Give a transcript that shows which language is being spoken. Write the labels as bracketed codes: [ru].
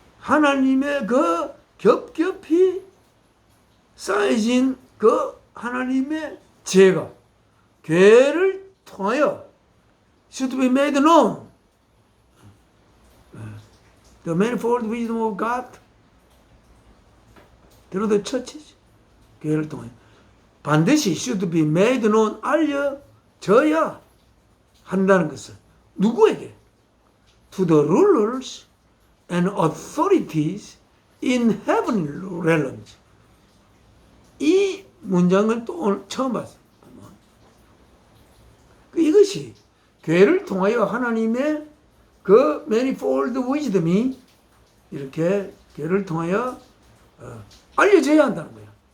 [ko] 하나님의 그 겹겹이 쌓여진 그 하나님의 지혜가 교회를 통하여 [en] should be made known. The manifold wisdom of God through the churches. [ko] 교회를 통하여 반드시 [en] should be made known, [ko] 알려져야 한다는 것을 누구에게? [en] To the rulers and authorities in heavenly realms. [ko] 이 문장을 또 오늘 처음 봤어요. 이것이 교회를 통하여 하나님의 그 manifold wisdom이 이렇게 교회를 통하여 알려져야 한다는 거예요.